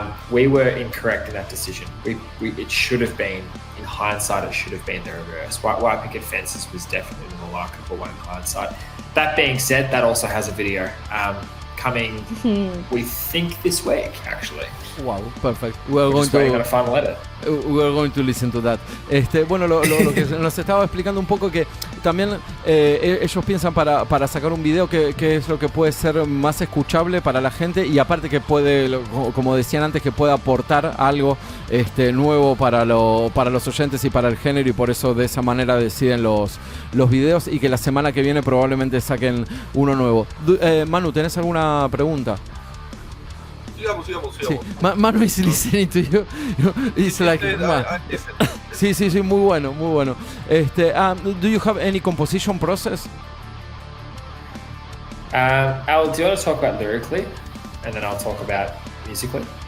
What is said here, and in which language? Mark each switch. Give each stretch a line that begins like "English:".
English: We were incorrect in that decision. It should have been, in hindsight, it should have been the reverse. White Picket Fences was definitely the more marketable one in hindsight. That being said, that also has a video coming, we think, this week, actually. Wow, perfect. We're just waiting on a final edit. We are going to listen to that.
Spanish: Bueno, lo que nos estaba explicando un poco, que también ellos piensan para sacar un video que es lo que puede ser más escuchable para la gente, y aparte que puede, como decían antes, que puede aportar algo nuevo para los oyentes y para el género, y por eso de esa manera deciden los videos, y que la semana que viene probablemente saquen uno nuevo. Manu, ¿tenés alguna pregunta? Sigamos. Sí.
English: Manu is listening to you. It's like,
Spanish: sí, muy bueno.
English: Do you have any composition process? Al, do you want to talk about lyrically, and then I'll talk about musically?